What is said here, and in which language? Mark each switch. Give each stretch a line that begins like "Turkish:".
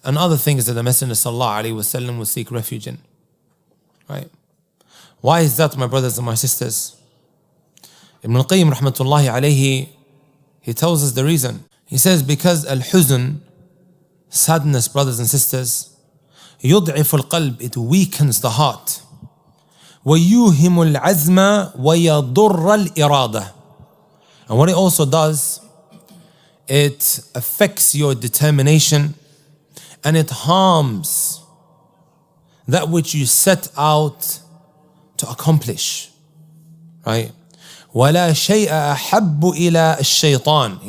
English: And other things that the Messenger sallallahu alayhi wa sallam would seek refuge in, right? Why is that, my brothers and my sisters? Ibn al-Qayyim rahmatullahi alayhi, he tells us the reason. He says, because al-huzn, sadness, brothers and sisters,
Arabic: يضعف القلب,
English: it weakens the heart.
Arabic: ويوهم العزم ويضر الإرادة.
English: And what it also does, it affects your determination and it harms that which you set out to accomplish, right?
Arabic: وَلَا شَيْءَ أَحَبُّ إِلَىٰ الشَّيْطَانِ.